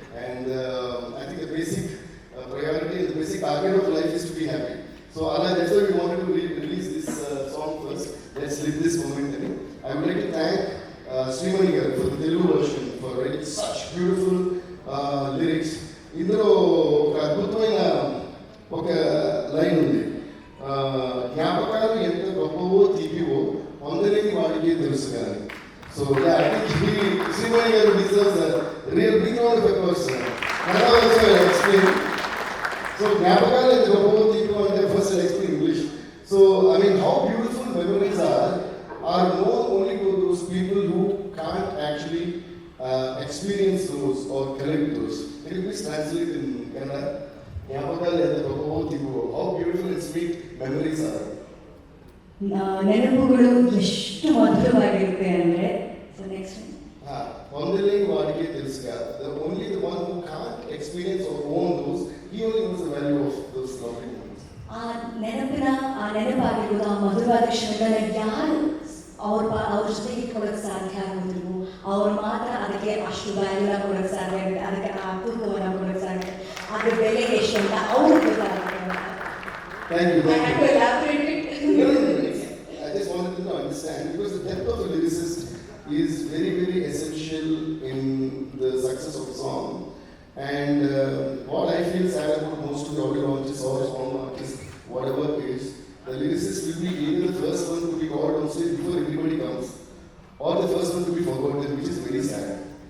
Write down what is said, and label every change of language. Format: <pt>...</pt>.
<en>And I think the basic priority and the basic target of life is to be happy. So Allah, that's why we wanted to release this song first. Let's live this moment. I would like to thank Srimani Garu for the Telugu version, for writing such beautiful lyrics.</en> <te>ఇందులో ఒక అద్భుతమైన ఒక line ఉంది, జ్ఞాపకాలు ఎంత గొప్పవో తీపివో పొందలేని వాడికి తెలుసు కానీ.</te> <en>So I think Srimani Garu deserves a real big round of applause. Also explain. So</en> <te>జ్ఞాపకాలు ఎంత గొప్పవో తీపివో అంటే</te> <en>first I'll explain English. So I mean, how beautiful memories are known only to those people who can't actually experience those or collect those. Can you please translate in Kannada?</en> <te>ಜ್ಞಾಪಕಾలు ఎంత గొప్పవో తీపివో,</te> <en>how beautiful and sweet memories are.</en> <kn>ನೆನಪುಗಳು ಎಷ್ಟು ಮಧುರವಾಗಿರುತ್ತೆ ಅಂದರೆ.</kn> <en>so next</en> <te>పొందలేని వాడికే తెలుసు కదా.</te> <en>Only the one who can't experience or own those, he only knows the value of those lovely moments.</en> <kn>ಆ ನೆನಪಾಗಿರೋದು, ಆ ಮಧುರವಾದ ಕ್ಷಣಗಳನ್ನ ಯಾರು ಅವ್ರ ಜೊತೆಗೆ ಇಟ್ಕೊಳ್ಳೋಕೆ ಸಾಧ್ಯ ಆಗೋದಿಲ್ವೋ ಅವ್ರು ಮಾತ್ರ ಅದಕ್ಕೆ ಅಷ್ಟು ವ್ಯಾಲ್ಯೂನ ಕೊಡೋಕ್ಕೆ ಸಾಧ್ಯ ಆಗುತ್ತೆ, ಅದಕ್ಕೆ ಆ ಅಪೂರ್ವವನ್ನು ಕೊಡೋಕ್ಕೆ ಸಾಧ್ಯ, ಅದ್ರ ಬೆಲೆ ಎಷ್ಟು ಅಂತ ಅವ್ರಿಗೆ ಗೊತ್ತಾಗುತ್ತೆ.</kn> <en>Thank you. I had to elaborate it. No, I just wanted to understand, because the depth of a lyricist is very, very essential in the success of a song. And what I feel sad about most of the audio launches or song launches, whatever it is, the lyricist will be either the first one to be called on stage before everybody comes, or the first one to be forgotten, which is very sad.</en>